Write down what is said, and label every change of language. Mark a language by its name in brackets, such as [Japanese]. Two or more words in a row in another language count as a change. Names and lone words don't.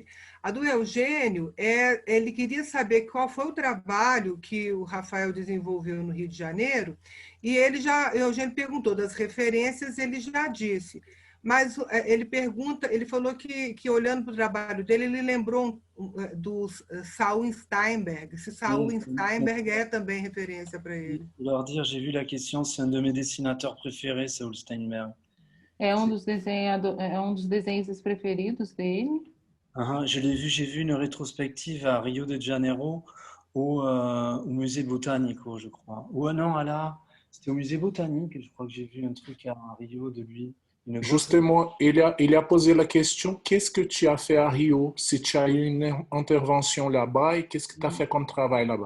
[Portuguese] A do Eugênio, ele queria saber qual foi o trabalho que o Rafael desenvolveu no Rio de Janeiro, e Eugênio perguntou das referências, ele já disse. Mas ele falou que olhando para o trabalho dele, ele lembrou do Saul Steinberg. Se Saul Steinberg é também referência para ele. [French] Leur dire, j'ai vu la question, c'est un de mes dessinateurs préférés, Saul Steinberg. [Portuguese] É um dos desenhistas preferidos dele. [French] J'ai vu une rétrospective à Rio de Janeiro au musée botanico, je crois. Ou non, c'était au musée botanique, je crois que j'ai vu un truc à Rio de lui. Justement, il a posé la question, qu'est-ce que tu as fait à Rio, si tu as eu une intervention là-bas, et qu'est-ce que tu as fait comme travail là-bas?